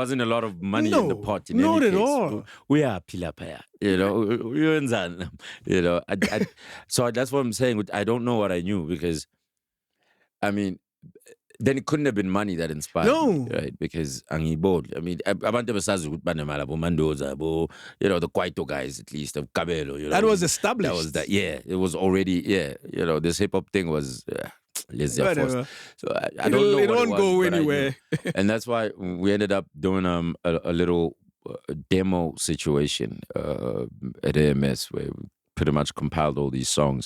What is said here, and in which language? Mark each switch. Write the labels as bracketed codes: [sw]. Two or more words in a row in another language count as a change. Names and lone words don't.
[en] there wasn't a lot of money in the pot. Not at all. We are pilapaya. So that's what I'm saying. I don't know what I knew because, I mean, then it couldn't have been money that inspired me, right? Because angiboli. I mean, [zu] abantu besazi ukuthi banemali abo Mandoza, [en] the Kwaito guys at least, of Kabelo. That was established. That was that. Yeah, it was already. Yeah, this hip hop thing was. Whatever. So I don't know. It won't go anywhere. And that's why we ended up doing a little demo situation at AMS where we pretty much compiled all these songs.